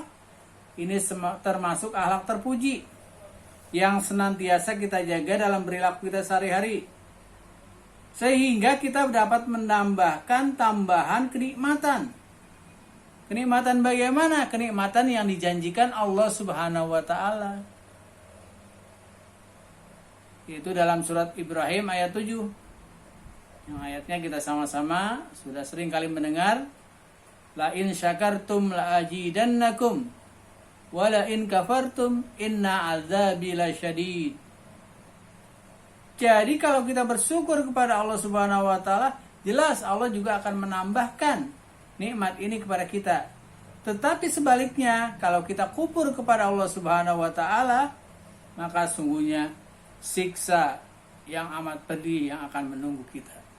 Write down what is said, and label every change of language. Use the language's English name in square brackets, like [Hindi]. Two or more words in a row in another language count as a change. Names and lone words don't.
[Indonesian] Ini termasuk akhlak terpuji yang senantiasa kita jaga dalam perilaku kita sehari-hari, sehingga kita dapat menambahkan tambahan kenikmatan. Kenikmatan bagaimana? Kenikmatan yang dijanjikan Allah [Arabic] سبحانه وتعالى. [Indonesian] Itu dalam surat Ibrahim ayat 7. Yang ayatnya kita sama-sama sudah sering kali mendengar. [Arabic] لئن شكرتم لأزيدنكم ولئن كفرتم إن عذابي لشديد. [Indonesian] Jadi kalau kita bersyukur kepada Allah [Arabic] سبحانه وتعالى, [Indonesian] jelas Allah juga akan menambahkan nikmat ini kepada kita. Tetapi sebaliknya, kalau kita kufur kepada Allah [Arabic] سبحانه وتعالى, [Indonesian] maka sungguhnya siksa yang amat pedih yang akan menunggu kita.